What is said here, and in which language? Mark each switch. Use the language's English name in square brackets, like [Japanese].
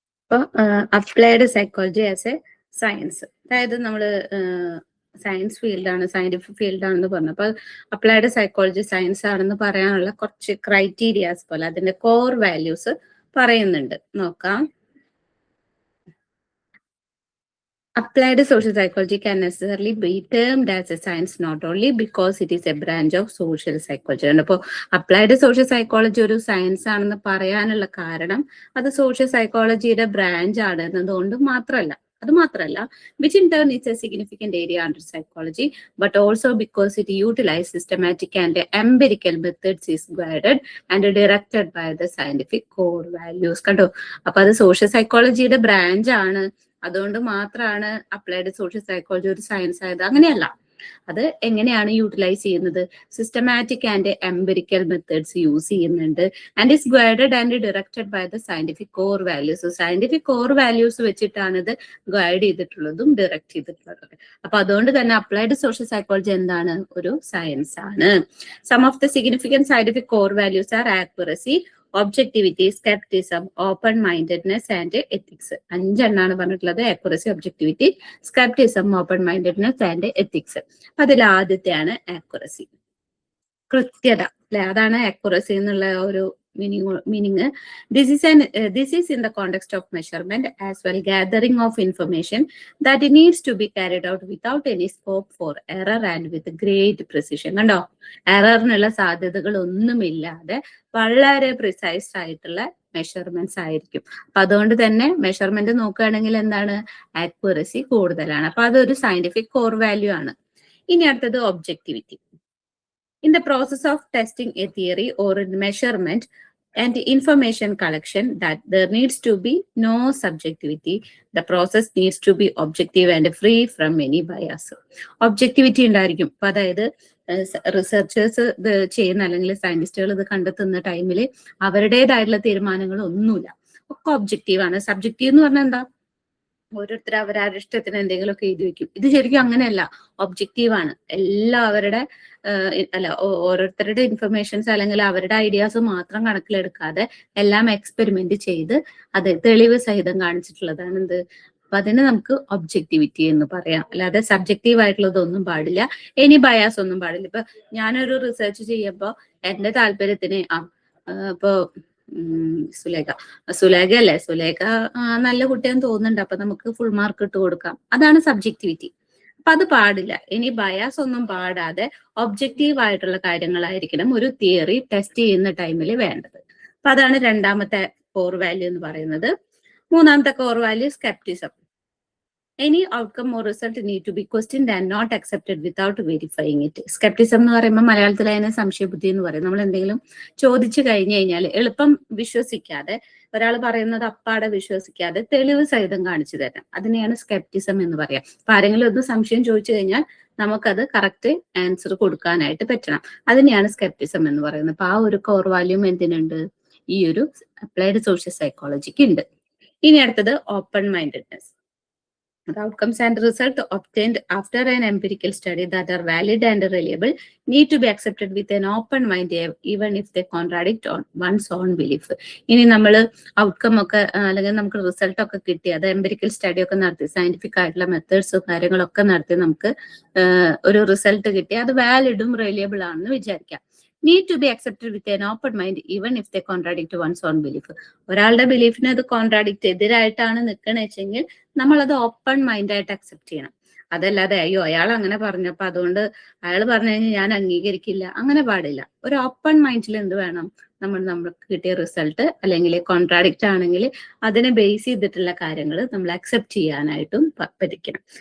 [Malayalam] അപ്പൊ applied psychology as A science, അതായത് നമ്മൾ സയൻസ് ഫീൽഡാണ്, സയന്റിഫിക് ഫീൽഡാണെന്ന് പറഞ്ഞു. അപ്പൊ അപ്ലൈഡ് സൈക്കോളജി സയൻസ് ആണെന്ന് പറയാനുള്ള കുറച്ച് ക്രൈറ്റീരിയാസ് പോലെ അതിന്റെ കോർ വാല്യൂസ് പറയുന്നുണ്ട്, നോക്കാം. [English] Applied social psychology can necessarily be termed as a science not only because it is a branch of social psychology. [Malayalam] അപ്പോൾ അപ്ലൈഡ് സോഷ്യൽ സൈക്കോളജി ഒരു സയൻസ് ആണെന്ന് പറയാനുള്ള കാരണം അത് സോഷ്യൽ സൈക്കോളജിയുടെ ബ്രാഞ്ച് ആണ് എന്നതുകൊണ്ട് മാത്രമല്ല, [English] which in turn is a significant area under psychology, but also because it utilizes systematic and empirical methods, is guided and directed by the scientific core values. [Malayalam] കണ്ടോ, അപ്പൊ അത് സോഷ്യൽ സൈക്കോളജിയുടെ ബ്രാഞ്ച് ആണ്, അതുകൊണ്ട് മാത്രമാണ് applied social psychology ഒരു science ആയത്. അങ്ങനെയല്ല, അത് എങ്ങനെയാണ് യൂട്ടിലൈസ് ചെയ്യുന്നത്? [English] systematic and empirical methods use [Malayalam] ചെയ്യുന്നുണ്ട്. [English] And is guided and directed by the scientific core values. [Malayalam] Scientific core values വെച്ചിട്ടാണ് ഇത് ഗൈഡ് ചെയ്തിട്ടുള്ളതും ഡയറക്റ്റ് ചെയ്തിട്ടുള്ളതും. അപ്പൊ അതുകൊണ്ട് തന്നെ അപ്ലൈഡ് സോഷ്യൽ സൈക്കോളജി എന്താണ്? ഒരു സയൻസ് ആണ്. [English] Some of the significant scientific core values are accuracy, objectivity, scepticism, open mindedness and ethics. [Malayalam] 5 എണ്ണാണ് പറഞ്ഞിട്ടുള്ളത്: accuracy, objectivity, സ്കെപ്റ്റിസം, open mindedness and ethics. അതിൽ ആദ്യത്തെയാണ് ആക്യുറസി, കൃത്യത അല്ലെ? അതാണ് ആക്യുറസി എന്നുള്ള ഒരു meaning. [English] This is in the context of measurement as well, gathering of information that needs to be carried out without any scope for error and with great precision. [Malayalam] കണ്ടോ, എററിനുള്ള സാധ്യതകൾ ഒന്നുമില്ലാതെ വളരെ പ്രിസൈസ് ആയിട്ടുള്ള മെഷർമെന്റ്സ് ആയിരിക്കും. അപ്പൊ അതുകൊണ്ട് തന്നെ മെഷർമെന്റ് നോക്കുകയാണെങ്കിൽ എന്താണ്? ആക്യുറസി കൂടുതലാണ്. അപ്പൊ അതൊരു സയന്റിഫിക് കോർ വാല്യൂ ആണ്. ഇനി അടുത്തത് objectivity. [English] In the process of testing a theory or a measurement and information collection, that there needs to be no subjectivity. The process needs to be objective and free from any bias. [Malayalam] Objectivity ഉണ്ടായിരിക്കും. അപ്പൊ അതായത് researchers ഇത് ചെയ്യുന്ന അല്ലെങ്കിൽ സയന്റിസ്റ്റുകൾ ഇത് കണ്ടെത്തുന്ന ടൈമിൽ അവരുടേതായിട്ടുള്ള തീരുമാനങ്ങൾ ഒന്നുമില്ല, ഒക്കെ ഒബ്ജക്റ്റീവ് ആണ്. സബ്ജക്റ്റീവ് എന്ന് പറഞ്ഞാൽ എന്താ? ഓരോരുത്തർ അവരുടെ ഇഷ്ടത്തിന് എന്തെങ്കിലുമൊക്കെ എഴുതി വെക്കും. ഇത് ശരിക്കും അങ്ങനെയല്ല, ഒബ്ജക്റ്റീവ് ആണ്. എല്ലാവരുടെ ഓരോരുത്തരുടെ ഇൻഫർമേഷൻസ് അല്ലെങ്കിൽ അവരുടെ ഐഡിയാസ് മാത്രം കണക്കിലെടുക്കാതെ എല്ലാം എക്സ്പെരിമെന്റ് ചെയ്ത് അത് തെളിവ് സഹിതം കാണിച്ചിട്ടുള്ളതാണ് എന്ത്? അപ്പൊ അതിന് നമുക്ക് ഒബ്ജക്ടിവിറ്റി എന്ന് പറയാം. അല്ലാതെ സബ്ജക്റ്റീവ് ആയിട്ടുള്ളതൊന്നും പാടില്ല, എനി ബയാസ് ഒന്നും പാടില്ല. ഇപ്പൊ ഞാനൊരു റിസർച്ച് ചെയ്യുമ്പോൾ എന്റെ താല്പര്യത്തിന് ഇപ്പൊ സുലേഖ അല്ലേ, സുലേഖ നല്ല കുട്ടിയെന്ന് തോന്നുന്നുണ്ട്, അപ്പൊ നമുക്ക് ഫുൾ മാർക്ക് ഇട്ട് കൊടുക്കാം. അതാണ് സബ്ജക്ടിവിറ്റി. അപ്പൊ അത് പാടില്ല. ഇനി ബയാസ് ഒന്നും പാടാതെ ഒബ്ജക്റ്റീവ് ആയിട്ടുള്ള കാര്യങ്ങളായിരിക്കണം ഒരു തിയറി ടെസ്റ്റ് ചെയ്യുന്ന ടൈമിൽ വേണ്ടത്. അപ്പൊ അതാണ് രണ്ടാമത്തെ കോർ വാല്യൂ എന്ന് പറയുന്നത്. മൂന്നാമത്തെ core value സ്കെപ്റ്റിസം. [English] Any outcome or result need to be questioned and not accepted without verifying it. [Malayalam] സ്കെപ്റ്റിസം എന്ന് പറയുമ്പോൾ മലയാളത്തിൽ അതിനെ സംശയബുദ്ധി എന്ന് പറയും. നമ്മൾ എന്തെങ്കിലും ചോദിച്ചു കഴിഞ്ഞു കഴിഞ്ഞാൽ എളുപ്പം വിശ്വസിക്കാതെ, ഒരാൾ പറയുന്നത് അപ്പാടെ വിശ്വസിക്കാതെ തെളിവ് സഹിതം കാണിച്ചു തരാം, അതിനെയാണ് സ്കെപ്റ്റിസം എന്ന് പറയാം. അപ്പൊ ആരെങ്കിലും ഒന്ന് സംശയം ചോദിച്ചു കഴിഞ്ഞാൽ നമുക്കത് കറക്റ്റ് ആൻസർ കൊടുക്കാനായിട്ട് പറ്റണം. അതിനെയാണ് സ്കെപ്റ്റിസം എന്ന് പറയുന്നത്. അപ്പൊ ആ ഒരു കോർ വാല്യൂം എന്തിനുണ്ട്? ഈ ഒരു അപ്ലൈഡ് സോഷ്യൽ സൈക്കോളജിക്ക് ഉണ്ട്. ഇനി അടുത്തത് open mindedness. [English] The outcomes and results obtained after an empirical study that are valid and reliable need to be accepted with an open mind, even if they contradict on one's own belief. [Malayalam] ഇനി നമ്മൾ outcome ഒക്കെ അല്ലെങ്കിൽ നമുക്ക് result ഒക്കെ കിട്ടി, അത് empirical study ഒക്കെ നടത്തി, സയന്റിഫിക് ആയിട്ടുള്ള മെത്തേഡ്സും കാര്യങ്ങളൊക്കെ നടത്തി നമുക്ക് ഒരു റിസൾട്ട് കിട്ടി, അത് വാലിഡും റിലയബിൾ ആണെന്ന് വിചാരിക്കാം. [English] need to be accepted with an open mind even if they contradict one's own belief. [Malayalam] ഒരാളുടെ ബിലീഫിന് അത് കോൺട്രാഡിക്റ്റ് എതിരായിട്ടാണ് നിൽക്കണെച്ചെങ്കിൽ നമ്മൾ അത് ഓപ്പൺ മൈൻഡായിട്ട് അക്സെപ്റ്റ് ചെയ്യണം. അതല്ലാതെ അയ്യോ അയാൾ അങ്ങനെ പറഞ്ഞപ്പോ അതുകൊണ്ട് അയാൾ പറഞ്ഞു കഴിഞ്ഞാൽ ഞാൻ അംഗീകരിക്കില്ല, അങ്ങനെ പാടില്ല. ഒരു ഓപ്പൺ മൈൻഡിൽ എന്ത് വേണം, നമ്മൾക്ക് കിട്ടിയ റിസൾട്ട് അല്ലെങ്കിൽ കോൺട്രാഡിക്റ്റ് ആണെങ്കിൽ അതിനെ ബേസ് ചെയ്തിട്ടുള്ള കാര്യങ്ങൾ നമ്മൾ അക്സെപ്റ്റ് ചെയ്യാനായിട്ടും പഠിക്കണം.